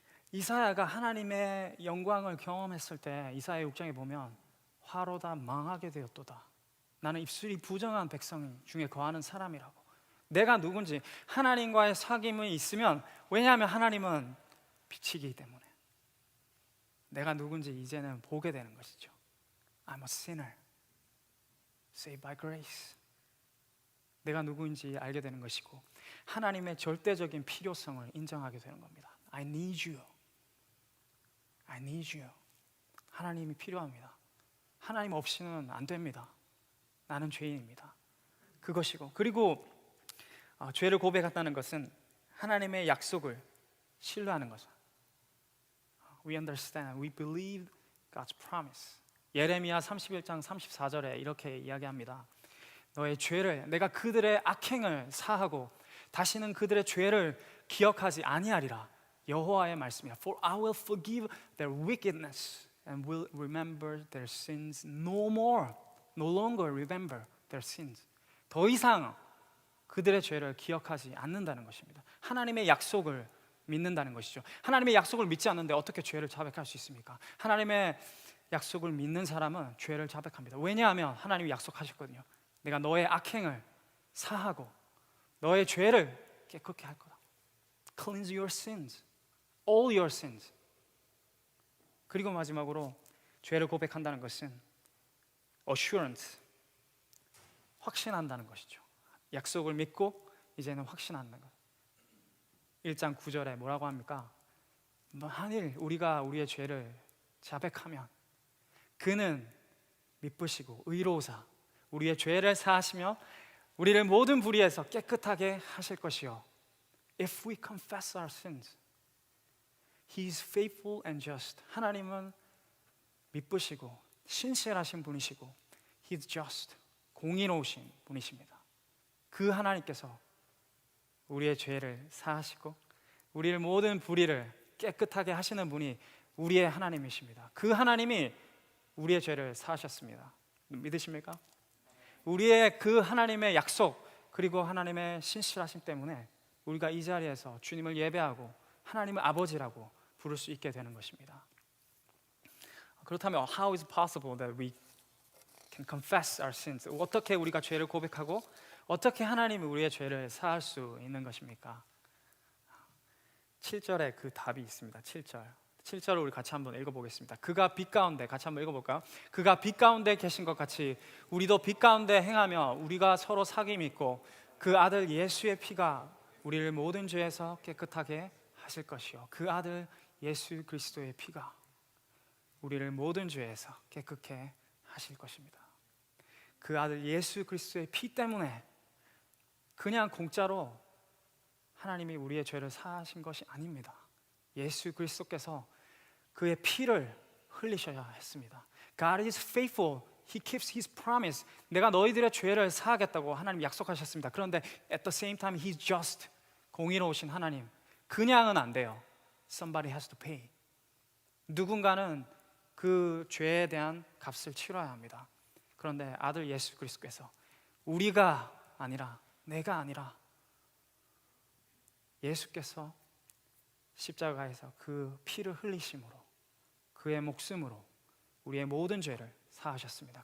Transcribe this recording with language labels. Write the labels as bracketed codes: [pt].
[ko] 이사야가 하나님의 영광을 경험했을 때 이사야 6장에 보면 화로다 망하게 되었도다. 나는 입술이 부정한 백성 중에 거하는 사람이라고. 내가 누군지 하나님과의 사귐이 있으면, 왜냐하면 하나님은 빛이기 때문에 내가 누군지 이제는 보게 되는 것이죠. [en] I'm a sinner, saved by grace. [ko] 내가 누구인지 알게 되는 것이고 하나님의 절대적인 필요성을 인정하게 되는 겁니다. [en] I need you. I need you. [ko] 하나님이 필요합니다. 하나님 없이는 안 됩니다. 나는 죄인입니다. 그것이고, 그리고 죄를 고백한다는 것은 하나님의 약속을 신뢰하는 거죠. [en] We understand, we believe God's promise. [ko] 예레미야 31장 34절에 이렇게 이야기합니다. 너의 죄를, 내가 그들의 악행을 사하고 다시는 그들의 죄를 기억하지 아니하리라. 여호와의 말씀이야. [en] For I will forgive their wickedness and will remember their sins no more. No longer remember their sins. [ko] 더 이상 그들의 죄를 기억하지 않는다는 것입니다. 하나님의 약속을 믿는다는 것이죠. 하나님의 약속을 믿지 않는데 어떻게 죄를 자백할 수 있습니까? 하나님의 약속을 믿는 사람은 죄를 자백합니다. 왜냐하면 하나님이 약속하셨거든요. 내가 너의 악행을 사하고 너의 죄를 깨끗게 할 거다. [en] Cleanse your sins, all your sins. [ko] 그리고 마지막으로 죄를 고백한다는 것은 assurance, 확신한다는 것이죠. 약속을 믿고 이제는 확신한다는 것. 1장 9절에 뭐라고 합니까? 만일 우리가 우리의 죄를 자백하면 그는 미쁘시고 의로우사 우리의 죄를 사하시며 우리를 모든 불의에서 깨끗하게 하실 것이요. [en] If we confess our sins, He is faithful and just. [ko] 하나님은 미쁘시고 신실하신 분이시고 [en] He is just, [ko] 공의로우신 분이십니다. 그 하나님께서 우리의 죄를 사하시고 우리를 모든 불의를 깨끗하게 하시는 분이 우리의 하나님이십니다. 그 하나님이 우리의 죄를 사하셨습니다. 믿으십니까? 우리의 그 하나님의 약속 그리고 하나님의 신실하심 때문에 우리가 이 자리에서 주님을 예배하고 하나님을 아버지라고 부를 수 있게 되는 것입니다. 그렇다면 [en] how is it possible that we can confess our sins? [ko] 어떻게 우리가 죄를 고백하고 어떻게 하나님이 우리의 죄를 사할 수 있는 것입니까? 7절에 그 답이 있습니다. 7절을 우리 같이 한번 읽어보겠습니다. 그가 빛 가운데, 같이 한번 읽어볼까요? 그가 빛 가운데 계신 것 같이 우리도 빛 가운데 행하며 우리가 서로 사귐 있고 그 아들 예수의 피가 우리를 모든 죄에서 깨끗하게 하실 것이요. 그 아들 예수 그리스도의 피가 우리를 모든 죄에서 깨끗게 하실 것입니다. 그 아들 예수 그리스도의 피 때문에 그냥 공짜로 하나님이 우리의 죄를 사하신 것이 아닙니다. 예수 그리스도께서 그의 피를 흘리셔야 했습니다. [en] God is faithful. He keeps His promise. [ko] 내가 너희들의 죄를 사하겠다고 하나님 약속하셨습니다. 그런데 [en] at the same time He's just. [ko] 공의로우신 하나님. 그냥은 안 돼요. [en] Somebody has to pay. [ko] 누군가는 그 죄에 대한 값을 치러야 합니다. 그런데 아들 예수 그리스도께서 우리가 아니라 내가 아니라 예수께서 십자가에서 그 피를 흘리심으로 그의 목숨으로 우리의 모든 죄를 사하셨습니다.